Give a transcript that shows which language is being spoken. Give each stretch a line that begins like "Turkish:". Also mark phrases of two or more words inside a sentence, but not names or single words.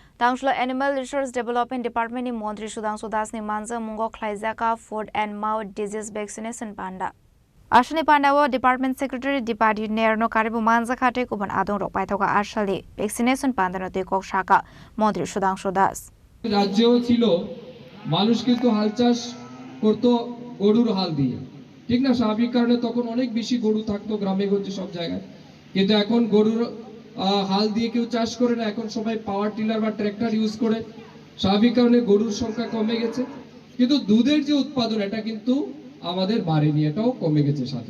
Kok Borok: Tangshlo Animal Resource Development Department ni Montri Sudangso Das ni Manza Mungo Khlaizaka
English: Foot and Mouth Disease Vaccination
Kok Borok: Panda. Ashani Pandawa
English: Department Secretary
Kok Borok: Dipadi Nerno Karibu Manza Khate Kuban Adong Ropai Thoka Ashali Vaccination Panda no Tekok Shaka Montri Sudangso Das.
Bangla: রাজ্যেও ছিল মানুষ কিন্তু হাল চাষ করত গরুর হাল দিয়ে ঠিক না স্বাভাবিক কারণে তখন অনেক বেশি গরু থাকতো গ্রামে গঞ্জে সব জায়গায় কিন্তু এখন গরুর হাল দিয়ে কেউ চাষ করে না এখন সবাই
English: power tiller
Bangla: বা ট্র্যাক্টর ইউজ করে স্বাভাবিক কারণে গরুর সংখ্যা কমে গেছে কিন্তু দুধের যে উৎপাদন এটা কিন্তু আমাদের বাড়েনি এটাও কমে গেছে সাথে